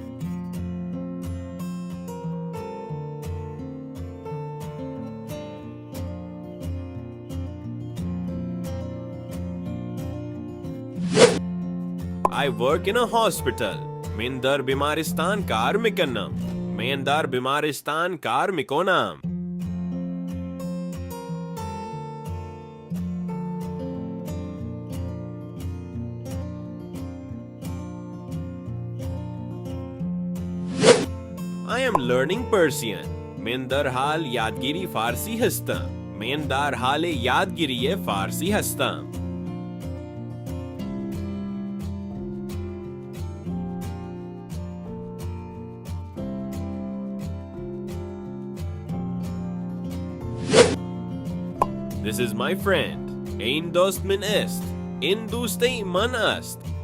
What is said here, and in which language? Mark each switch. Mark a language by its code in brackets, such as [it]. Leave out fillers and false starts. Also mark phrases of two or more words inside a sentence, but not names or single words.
[en] I work in a hospital. [fa] من در بیمارستان کار میکنم. من در بیمارستان کار می‌کنم. [en] I am learning Persian. [fa] من در حال یادگیری فارسی هستم. من در حال یادگیری فارسی هستم. [en] This is my friend. [fa] این دوست من است. این دوست من است.